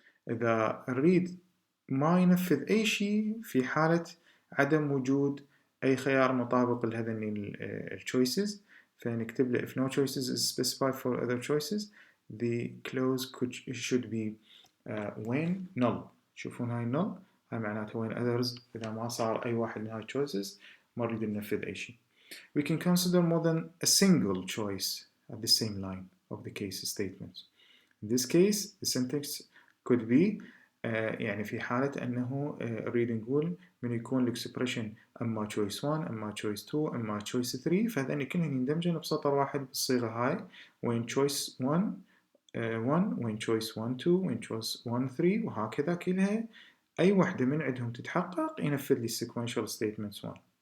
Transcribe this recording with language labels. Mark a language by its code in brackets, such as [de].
[ar] إذا نريد ما ينفذ أي شيء في حالة عدم وجود أي خيار مطابق لهذين الchoices فنكتب له if no choices is specified for other choices the clause should be when null. شوفون هاي null هاي معناته when others إذا ما صار أي واحد من هاي choices ما نريد ننفذ أي شيء. [en] We can consider more than a single choice at the same line of the case statements. [ar] In this case, the syntax could be يعني في حالة أنه نريد نقول من يكون الإكسبريشن أما choice 1 أما choice 2 أما choice 3 فهذين كلهن يندمجن بسطر واحد بالصيغة هاي when choice 1 1 when choice 1 2 when choice 1 3 وهكذا كلها أي واحدة من عندهم تتحقق ينفذ لي sequential statements 1.